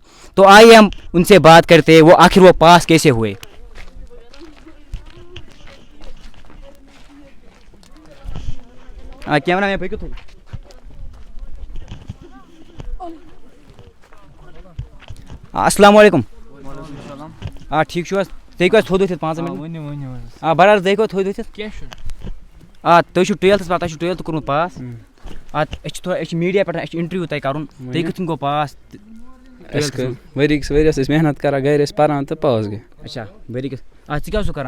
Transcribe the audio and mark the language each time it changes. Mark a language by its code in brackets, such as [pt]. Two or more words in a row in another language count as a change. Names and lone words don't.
[ur] تو آئیے ہم ان سے بات کرتے ہیں وہ آخر وہ پاس کیسے ہوئے. کیمرہ میں پہ [ar] السلام علیکم. [ks] ٹھیک چھو حظ تُہۍ کیٛازِ تھوٚد ؤتھِتھ 5 مِنٹ برادر تُہۍ کوٚت تھوٚد ؤتھِتھ تُہۍ چھُو 12th پتہٕ تۄہہِ چھُو 12th کوٚرمُت پاس. أسۍ چھِ میٖڈیا پٮ۪ٹھ اَسہِ چھُ اِنٹروِو تۄہہِ کَرُن تُہۍ کِتھ کٔنۍ گوٚو پاس. ؤری کِس ؤریَس ٲسۍ محنت کران گرِ ٲسۍ پران تہٕ پاس گٔے. اچھا ؤری کِس ژٕ کیٛاہ اوسُکھ کران.